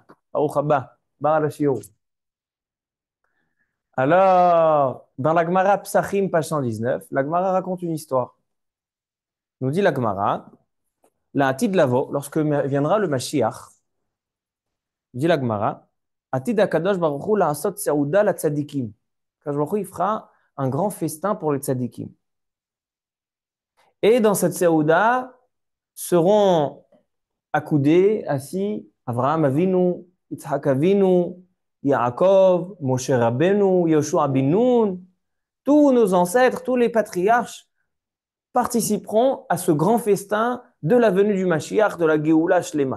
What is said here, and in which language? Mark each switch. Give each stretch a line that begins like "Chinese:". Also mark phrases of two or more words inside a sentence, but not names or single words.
Hebrew: ברוך הבא, בר לשיעור.
French: Alors, dans la Gemara Psachim, page 119, la Gemara raconte une histoire. Nous dit la Gemara,
Hebrew: לעתיד לבוא,
French: lorsque viendra le Mashiach, dit la Gemara,
Hebrew: עתיד הקדוש ברוך הוא לעשות סעודה לצדיקים. הקדוש ברוך הוא,
French: il fera un grand festin pour les tzadikim. Et dans cette seouda seront accoudés, assis, Avraham Avinu, Yitzhak Avinu, Yaakov, Moshe Rabbeinu, Yoshua bin Nun, tous nos ancêtres, tous les patriarches participeront à ce grand festin de la venue du Mashiach, de la
Hebrew: גאולה שלמה.